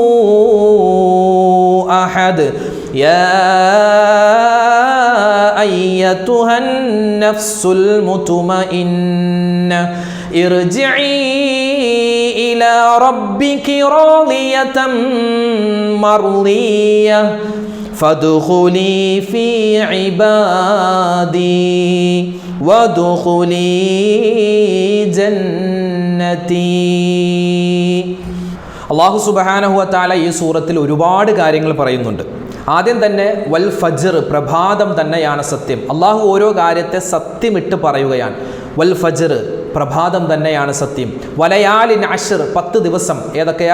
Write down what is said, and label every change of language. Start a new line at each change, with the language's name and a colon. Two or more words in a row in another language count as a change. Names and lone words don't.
Arabic: أحد يا أيتها النفس المطمئنة ارجعي إلى ربك راضية مرضية فادخلي في عبادي وادخلي جنتي.
Malayalam: അള്ളാഹു
Arabic: سبحانه وتعالى
Malayalam: ഈ സൂറത്തിൽ ഒരുപാട് കാര്യങ്ങൾ പറയുന്നുണ്ട്. ആദ്യം തന്നെ
Arabic: والفجر,
Malayalam: പ്രഭാതം തന്നെയാണ് സത്യം. അള്ളാഹു ഓരോ കാര്യത്തെ സത്യമിട്ട് പറയുകയാണ്.
Arabic: والفجر,
Malayalam: പ്രഭാതം തന്നെയാണ് സത്യം.
Arabic: وليال عشر,
Malayalam: 10 ദിവസം ഏതൊക്കെയാ?